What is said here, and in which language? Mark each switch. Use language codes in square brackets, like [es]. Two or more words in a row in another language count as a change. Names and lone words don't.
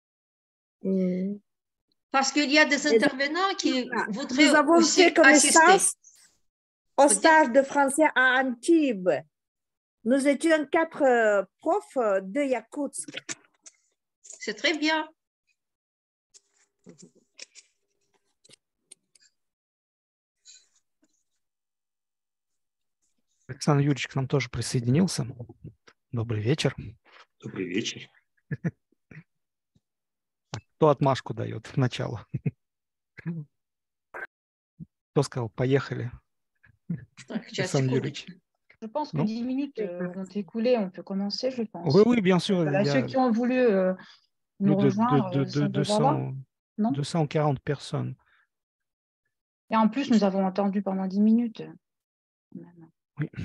[fr] Parce qu'il y a des intervenants qui voudraient nous avons aussi fait connaissance assister. Au stage de français à Antibes. Nous étions 4 profs de Yakoutsk. C'est très bien. [ru] Александр Юрьевич к нам тоже присоединился. Добрый вечер. Добрый вечер. Кто отмашку дает в начало? Кто сказал «поехали»? Александр Юрьевич. [fr] Je pense que 10 minutes vont écouler, on peut commencer, je pense. Oui, oui, bien sûr. Voilà, ceux qui ont voulu nous rejoindre sont déjà là. Non 240 personnes. Et en plus, nous avons entendu pendant 10 minutes. Oui.